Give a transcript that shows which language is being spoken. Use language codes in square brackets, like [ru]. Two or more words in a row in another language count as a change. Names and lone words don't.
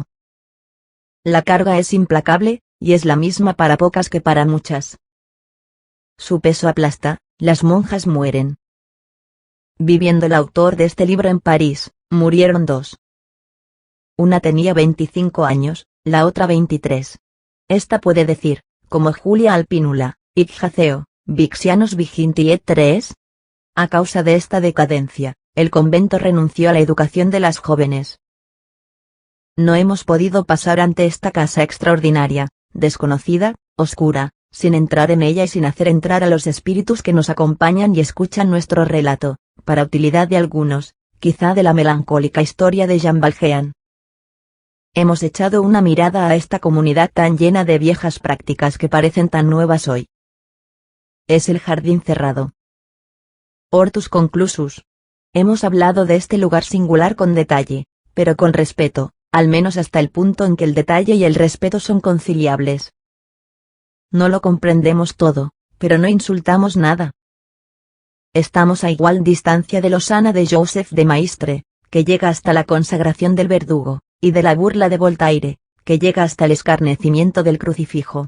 [es] La carga es implacable, y es la misma para pocas que para muchas. Su peso aplasta, las monjas mueren. Viviendo el autor de este libro en París, murieron dos. Una tenía 25 años, la otra 23. Esta puede decir, como Julia Alpínula, [la] hic jaceo, vixianos viginti et tres. [es] A causa de esta decadencia, el convento renunció a la educación de las jóvenes. No hemos podido pasar ante esta casa extraordinaria, desconocida, oscura, sin entrar en ella y sin hacer entrar a los espíritus que nos acompañan y escuchan nuestro relato, para utilidad de algunos, quizá de la melancólica historia de Jean Valjean. Hemos echado una mirada a esta comunidad tan llena de viejas prácticas que parecen tan nuevas hoy. Es el jardín cerrado. [la] Hortus conclusus. [es] Hemos hablado de este lugar singular con detalle, pero con respeto, al menos hasta el punto en que el detalle y el respeto son conciliables. No lo comprendemos todo, pero no insultamos nada. Estamos a igual distancia de Losana de Joseph de Maistre, que llega hasta la consagración del verdugo, y de la burla de Voltaire, que llega hasta el escarnecimiento del crucifijo.